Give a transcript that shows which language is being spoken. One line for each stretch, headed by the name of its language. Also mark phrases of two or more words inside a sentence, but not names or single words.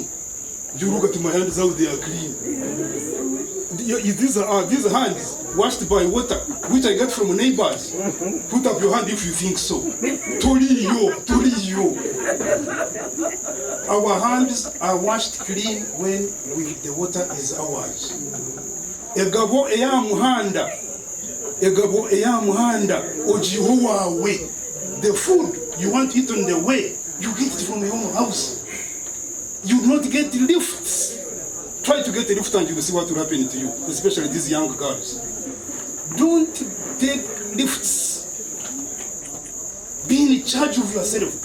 English: You look at my hands, how they are clean. These hands washed by water, which I get from neighbors. Put up your hand if you think so.
Nyankole: Toriyo.
English: Our hands are washed clean when the water is ours.
Nyankole: Egabo eya muhanda ojiho wawe.
English: The food you want to eat on the way, you get it from your own house. You will not get lifts. Try to get a lift and you will see what will happen to you, especially these young girls. Don't take lifts. Be in charge of yourself.